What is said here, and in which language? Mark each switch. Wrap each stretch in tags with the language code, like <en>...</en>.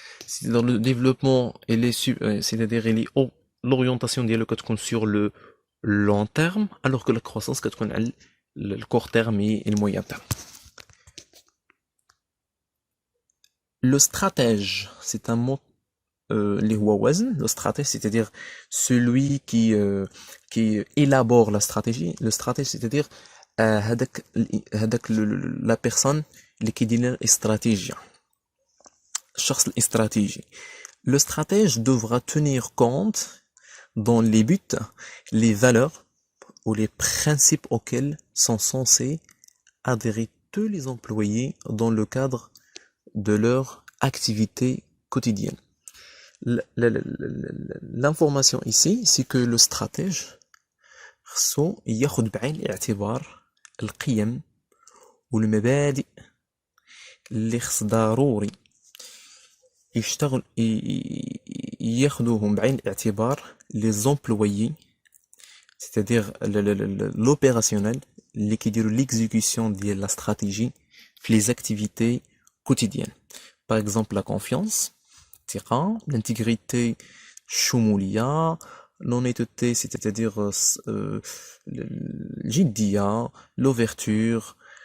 <fr>C'est dans le développement c'est-à-dire l'orientation</fr> <ar>ديالو كتكون</ar> <fr>sur le long terme, alors que la croissance</fr> <ar>كتكون على</ar> <fr>le court terme et le moyen terme. Le stratège, c'est un mot</fr> <ar>اللي هو وزن.</ar> <fr>Le stratège, c'est-à-dire celui qui élabore la stratégie. Le stratège, c'est-à-dire</fr> <ar>هذاك</ar> <fr>la personne</fr> <ar>اللي كيدير الاستراتيجية, الشخص الاستراتيجي.</ar> <fr>Le stratège devra tenir compte dans les buts, les valeurs ou les principes auxquels sont censés adhérer tous les employés dans le cadre de leur activité quotidienne. L'information ici, c'est que le stratège</fr> <ar>خصو ياخد بعين الاعتبار القيم والمبادئ اللي خص ضروري يشتغل ياخدوهم بعين الاعتبار</ar> <fr>les employés, c'est-à-dire l'opérationnel</fr> <ar>اللي كيديروا</ar> <fr>l'exécution</fr> <ar>ديال</ar> <fr>la stratégie</fr> <ar>في</ar> <fr>les activités quotidiennes. Par exemple, la confiance, l'intégrité, الشمولية, l'honnêteté, c'est-à-dire الجدية, l'ouverture.</fr>